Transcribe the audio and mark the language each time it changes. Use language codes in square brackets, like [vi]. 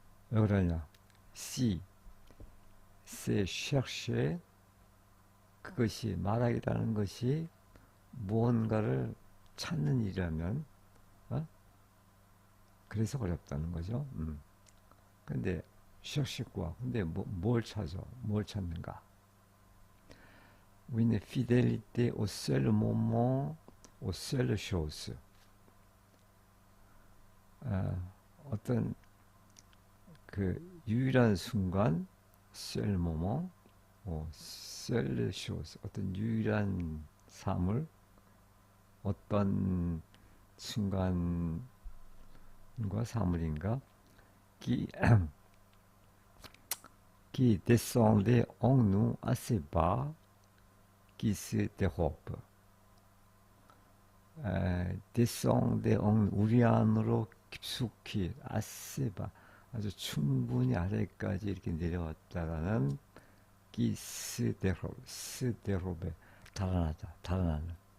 [ko] 왜 그러냐? [fr] Si c'est chercher. [ko] 그것이 말하기라는 것이 무언가를 찾는 일이라면, 어? 그래서 어렵다는 거죠. 근데 [fr] chercher quoi? [ko] 근데 뭘 찾아? 뭘 찾는가? [fr] Une fidélité au seul moment, aux seules choses. [ko] 어떤 그 유일한 순간, [fr] seul moment, seule chose, [ko] 어떤 유일한 사물, 어떤 순간과 사물인가, [fr] qui, qui descendait en nous assez bas, qui se dérobe. descendait en [ko] 우리 안으로 깊숙이 [fr] assez bas, [ko] 아주 충분히 아래까지 이렇게 내려왔다라는 스데롭에 달아나다, 달아나는.